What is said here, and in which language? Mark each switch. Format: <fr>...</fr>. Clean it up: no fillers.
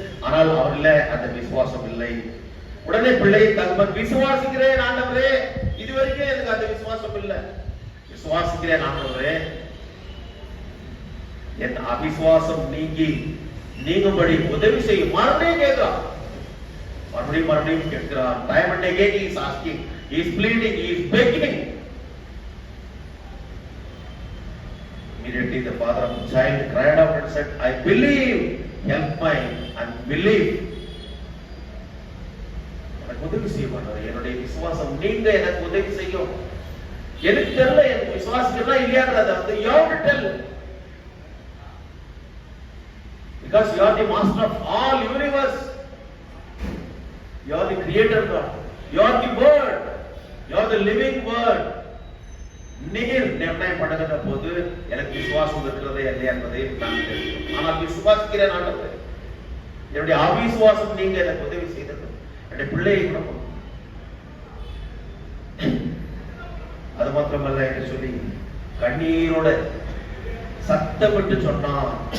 <ta>ஆனால் அவர்ல அந்த விசுவாசம் இல்லை. உடனே பிள்ளை தகவல், விசுவாசிக்கிறேன் ஆண்டவரே, இதுவரைக்கும் எனக்கு அந்த விசுவாசம் இல்லை. விசுவாசிக்கிறேன் ஆண்டவரே, என் அவிசுவாசம் நீங்கும்படி உதவி செய்யும். மறுபடியும் கேட்கிறான், மறுபடியும் கேட்கிறான்.</ta> <en>Time and again he is asking, he is pleading, he is begging. Immediately the father of the child cried out and said, I believe, help my unbelief.</en> <ta>எனக்கு உதவி செய்யும், என்னுடைய விசுவாசம் நீங்க எனக்கு உதவி செய்யும். எனக்கு தெரியல, எனக்கு விசுவாசிக்கிறதா இல்லையான்றத வந்து</ta> <en>you have to tell, because you are the master of all universe, you are the creator God, you are the word, you are the living word.</en> <ta>நீர் நிர்ணயம் பண்ணுகிற போது எனக்கு விசுவாசம் இருக்கிறதே இல்லையா என்பதை நான் தெரியும். ஆனால் விசுவாசிக்கிறேன் ஆண்டவரே, என்னுடைய அவிசுவாசம் நீங்க எனக்கு உதவி செய்தது. என்னுடைய பிள்ளையை குணம், அது மாத்திரமல்ல என்று சொல்லி கண்ணீரோட சத்தமிட்டு சொன்னான்.</ta>